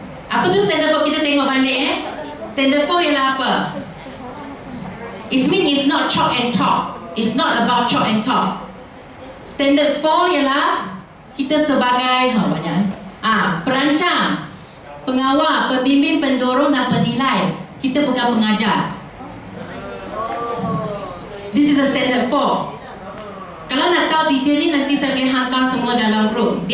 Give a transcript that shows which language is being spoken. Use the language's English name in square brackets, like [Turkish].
[Malay] Apa tu standard 4? Kita tengok balik Standard 4 ialah apa? [English] It means it's not chalk and talk. It's not about chalk and talk. [Malay] Standard 4 ialah kita sebagai perancang, pengawal, pembimbing, pendorong dan penilai. Kita bukan pengajar. [English] This is a standard 4. [Malay] Kalau nak tahu detail ni nanti saya boleh hantar semua dalam group.